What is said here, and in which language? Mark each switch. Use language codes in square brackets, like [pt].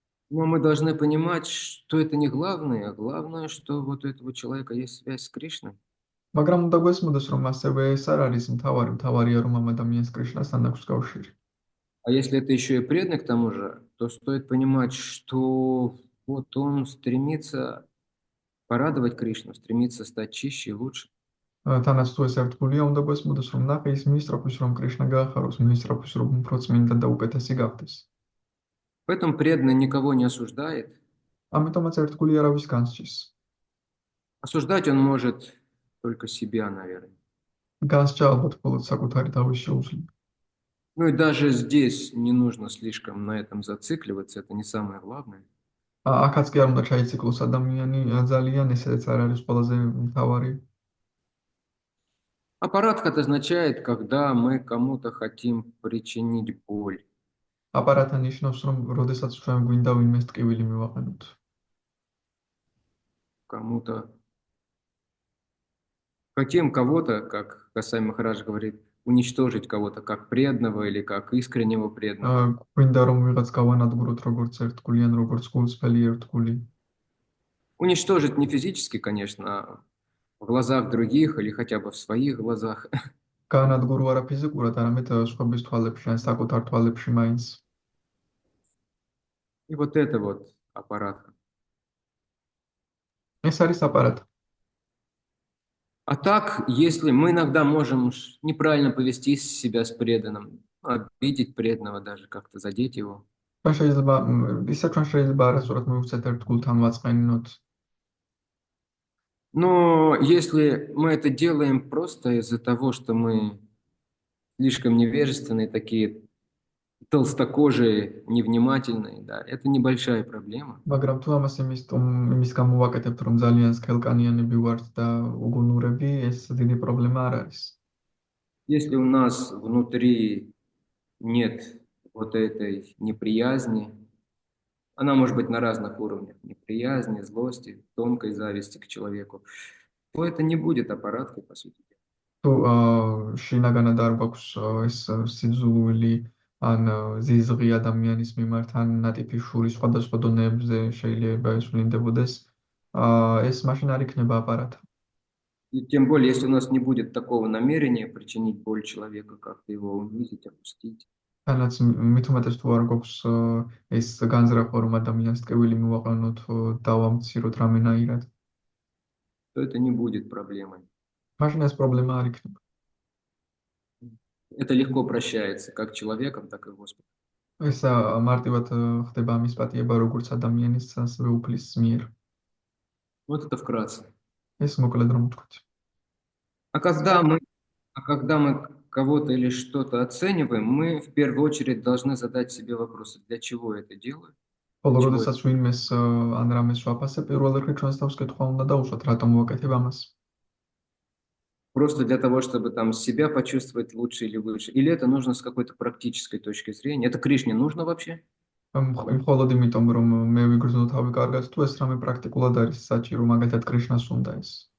[ru] Но мы должны понимать, что это не главное, а главное, что вот у этого человека есть связь с Кришной. [ka] მაგრამ უნდა გვესმოდეს, რომ ასევე ეს არ არის მთავარია, რომ ამ ადამიანს კრიშნასთან აქვს კავშირი. [ru] А если это еще и преданный к тому же, то стоит понимать, что вот он стремится порадовать Кришну, стремится стать чище и лучше. [ka] თანაც თუ ეს ერთგულია, უნდა გვესმოდეს, რომ ნახე ის მის ტრაფის, რომ კრიშნა გაახაროს, მის ტრაფის, რომ უფრო წმინდა და უკეთესი გახდეს. [ru] Поэтому преданный никого не осуждает. [ka] ამიტომაც ერთგული არავის განსჯის. [ru] Осуждать он может только себя, наверное. [ka] განსჯა ალბათ მხოლოდ საკუთარი თავის შეუძლია. [ru] Ну и даже здесь не нужно слишком на этом зацикливаться, это не самое главное. [ka] აქაც კი არ უნდა ჩაიციკლოს ადამიანი, ძალიან ესეც არ არის ყველაზე მთავარი. [ru] Аппарат это означает, когда мы кому-то хотим причинить боль. [ka] აპარატა ნიშნავს, რომ როდესაც ჩვენ გვინდა ვინმეს ტკივილი მივაყენოთ. [ru] Кому-то хотим кого-то, как Гасай Махарадж говорит, уничтожить кого-то как преданного или как искреннего преданного. [ka] გვინდა რომ ვიღაც გავანადგუროთ როგორც ერთგული ან როგორც გულწრფელი ერთგული. [ru] Уничтожить не физически, конечно, а в глазах других или хотя бы в своих глазах. [ka] განადგურო არა ფიზიკურად, არამედ სხვების თვალებში ან საკუთარ თვალებში მაინც. [ru] И вот это вот аппарат. [ka] ეს არის აპარატი. [ru] А так, если мы иногда можем неправильно повести себя с преданным, обидеть преданного даже, как-то задеть его. [ka] ჩვენ შეიძლება ისე ჩვენ შეიძლება არასწორად მივუცეთ ერთ გულთან ვაწყენინოთ. [ru] Но если мы это делаем просто из-за того, что мы слишком невежественные, такие толстокожие, невнимательные, да, это небольшая проблема. [ka] მაგრამ თუ ამას იმის გამო ვაკეთებთ, რომ ძალიან სქელკანიანები ვართ და უგუნურები, ეს დიდი პრობლემა არ არის. [ru] Если у нас внутри нет вот этой неприязни, она может быть на разных уровнях, неприязни, злости, тонкой зависти к человеку, то это не будет аппараткой, по сути дела. [ka] თუ შინაგანად არ გვაქვს ეს სიძულვილი ან ზიზღი ადამიანის მიმართ ან ნატიფი შური სხვადასხვა დონეებზე შეიძლება ეს ვლინდებოდეს, ეს მაშინ არ იქნება აპარატი. [ru] И тем более, если у нас не будет такого намерения причинить боль человеку, как-то его унизить, опустить, [ka] თანაც მით უმეტეს თუ არ გვაქვს ეს განზრახვა, რომ ადამიანს ტკივილი მივაყენოთ, დავამციროთ რამენაირად, [ru] то это не будет проблемой. [ka] მაშინ ეს პრობლემა არ იქნება. [ru] Это легко прощается как человеком, так и Господом. [ka] ეს მარტივად ხდება ამის პატიება როგორც ადამიანის, ასევე უფლის მიერ. [ru] Вот это вкратце. [ka] ეს მოკლედ რომ ვთქვით. [ru] А когда мы кого-то или что-то оцениваем, мы в первую очередь должны задать себе вопросы, для чего я это делаю? [ka] ხოლო როდესაც ვინმეს ან რამეს ვაფასებ, პირველ რიგში ჩვენს თავს კითხვა უნდა დავუშვათ, რატომ ვაკეთებ ამას? [ru] Просто для того, чтобы там себя почувствовать лучше или выше? Или это нужно с какой-то практической точки зрения? Это Кришне нужно вообще? [ka] მხოლოდ იმიტომ, რომ მე ვიგრძნო თავი კარგად, თუ ეს რამე პრაქტიკულად არის საჭირო, მაგათად კრიშნას უნდა ეს.